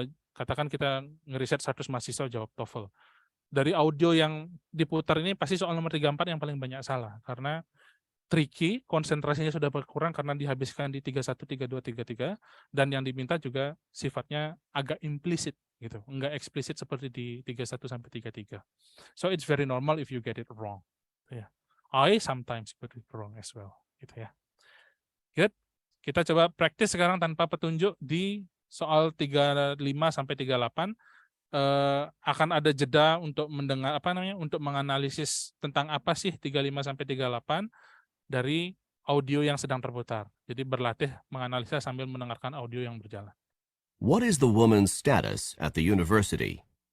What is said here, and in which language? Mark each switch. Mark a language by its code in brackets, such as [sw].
[id] Katakan kita ngeriset 100 mahasiswa jawab TOEFL. Dari audio yang diputar ini pasti soal nomor 34 yang paling banyak salah karena tricky, konsentrasinya sudah berkurang karena dihabiskan di 31, 32, 33, dan yang diminta juga sifatnya agak implisit gitu, enggak eksplisit seperti di 31 sampai 33. [en] So it's very normal if you get it wrong. Yeah. I sometimes get it wrong as well, [id] gitu ya. [en] Good. [id] Kita coba praktis sekarang tanpa petunjuk di soal 35 sampai 38. Akan ada jeda untuk mendengar untuk menganalisis tentang apa sih 35 sampai 38 dari audio yang sedang terputar. Jadi berlatih menganalisa sambil mendengarkan audio yang berjalan. [en] What is the woman's status at the university?